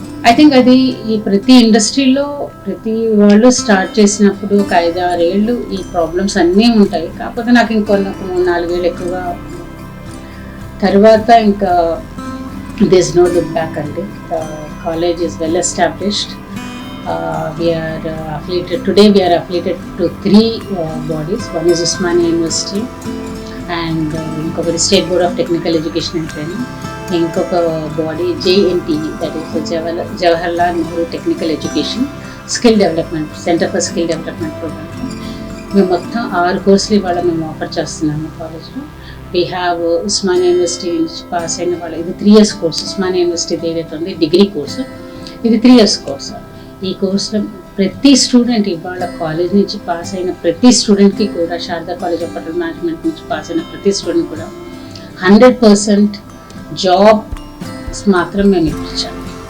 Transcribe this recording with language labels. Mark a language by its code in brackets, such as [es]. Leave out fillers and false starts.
[en] I think [te] అది ఈ ప్రతి ఇండస్ట్రీలో ప్రతి వాళ్ళు స్టార్ట్ చేసినప్పుడు ఒక 5-6 ఏళ్ళు ఈ ప్రాబ్లమ్స్ అన్నీ ఉంటాయి. కాకపోతే నాకు ఇంకొన్ని 3-4 ఏళ్ళు ఎక్కువగా తర్వాత ఇంకా [en] this no look back [te] అండి. [en] College is well established. We are affiliated today. We are affiliated to 3 bodies. One is Usmania University, and [te] inkoka [en] State Board of Technical Education and Training. [te] Inkoka [en] body JNTE, that is Jawaharlal Nehru Technical Education Skill Development Center for Skill Development Program. [te] మేము మొత్తం 6 కోర్సులు ఇవాళ మేము offer చేస్తున్నాము కాలేజ్లో. [en] we have [te] Osmania university నుంచి pass అయిన వాళ్ళు, ఇది 3 years కోర్సు. ఉస్మానియా యూనివర్సిటీ ఏదైతే ఉంది డిగ్రీ కోర్సు, ఇది 3 years కోర్సు. ఈ కోర్సులో ప్రతి స్టూడెంట్ ఇవాళ కాలేజ్ నుంచి పాస్ అయిన ప్రతి స్టూడెంట్కి కూడా, Sharada college of hotel management నుంచి పాస్ అయిన ప్రతి స్టూడెంట్ కూడా 100% జాబ్స్ మాత్రం మేము ఇప్పించాము.